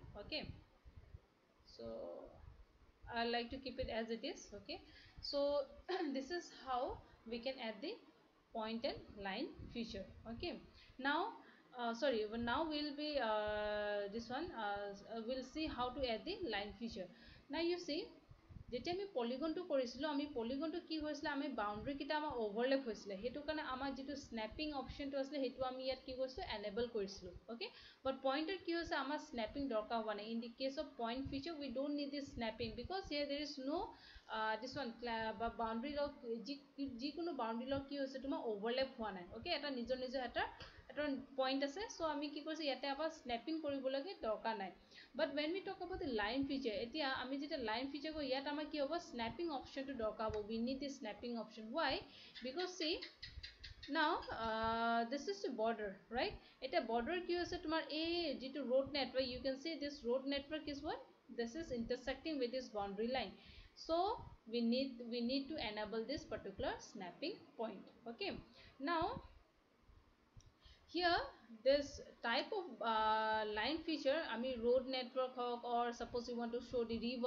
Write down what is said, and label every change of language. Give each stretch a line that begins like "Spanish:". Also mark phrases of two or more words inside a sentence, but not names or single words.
English: Okay, so I like to keep it as it is. Okay, so this is how we can add the point and line feature. Okay, now sorry, now we'll be this one we'll see how to add the line feature. Now you see,
Assamese: যেতিয়া আমি পলিগনটো কৰিছিলোঁ, আমি পলিগনটো কি হৈছিলে, আমি বাউণ্ডাৰীকেইটা আমাৰ অভাৰলেপ হৈছিলে, সেইটো কাৰণে আমাৰ যিটো
English: snapping optionটো
Assamese: আছিলে সেইটো আমি ইয়াত কি কৰিছিলোঁ, এনেবল কৰিছিলোঁ. অ'কে, বাট পইণ্টত কি হৈছে, আমাৰ স্নেপিং দৰকাৰ হোৱা নাই.
English: in the case of point feature we don't need this snapping, because here there is no this one
Assamese: বা বাউণ্ডাৰী লগ, যিকোনো বাউণ্ডাৰী লগ কি হৈছে তোমাৰ অভাৰলেপ হোৱা নাই. অ'কে, এটা নিজৰ নিজৰ এটা পইণ্ট আছে, চ' আমি কি কৰিছোঁ, ইয়াতে আমাৰ স্নেপিং কৰিবলৈকে দৰকাৰ নাই.
English: বাট when we talk about the line feature,
Assamese: এতিয়া আমি যেতিয়া
English: line feature
Assamese: কৰো, ইয়াত আমাৰ কি হ'ব,
English: snapping optionটো
Assamese: দৰকাৰ হ'ব.
English: we need the snapping option. Why? Because see, now this is the border, right?
Assamese: এটা border কি হৈছে তোমাৰ এই যিটো
English: road network, you can see this road network is what, this is intersecting with this boundary line, so we need to enable this particular snapping point. Okay, now here this type of line feature, I mean road network hawk, or suppose you want to show the river.